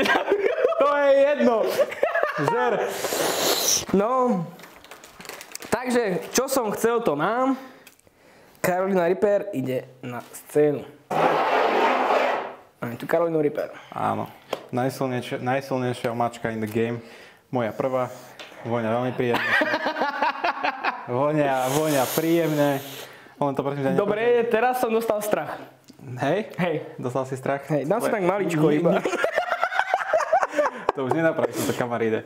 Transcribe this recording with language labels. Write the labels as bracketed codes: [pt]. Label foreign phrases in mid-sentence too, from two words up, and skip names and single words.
[sk] To je jedno. Žer. No, takže, čo som chcel, to mám. Carolina Reaper ide na scénu. Máme tu Carolinu Reaper. Áno. Najsilnejšia omáčka [en] in the game. [sk] Moja prvá. Voňa veľmi príjemne. Voňa príjemne. Len to prosím, že Dobre, teraz som dostal strach. Hej? Hej. Dostal si strach? Hej, dám si tak maličko iba. To už nenapravíš to kamaríde.